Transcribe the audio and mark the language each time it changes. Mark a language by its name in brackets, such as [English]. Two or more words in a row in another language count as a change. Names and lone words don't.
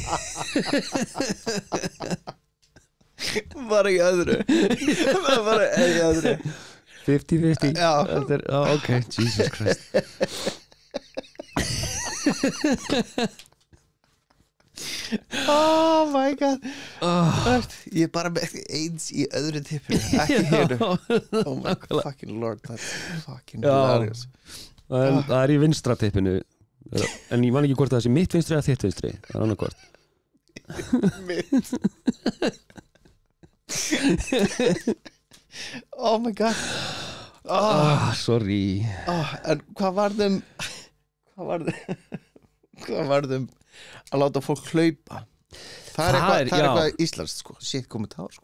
[Icelandic] Bara í öðru Bara í öðru 50-50 Já. [English] Ok, Jesus Christ Oh my god [Icelandic] Ég er bara með AIDS í öðru tippinu Ekki hér [English] Oh my fucking lord That's fucking hilarious [Icelandic] Það er í vinstra tippinu En ég man ekki hvort það sé mitt vinstri eða þitt vinstri Það er annað hvort [English] Mitt Oh my god Sorry [Icelandic] En hvað varðum að láta fólk hlaupa Það er eitthvað íslenskt sko Shit kommentar sko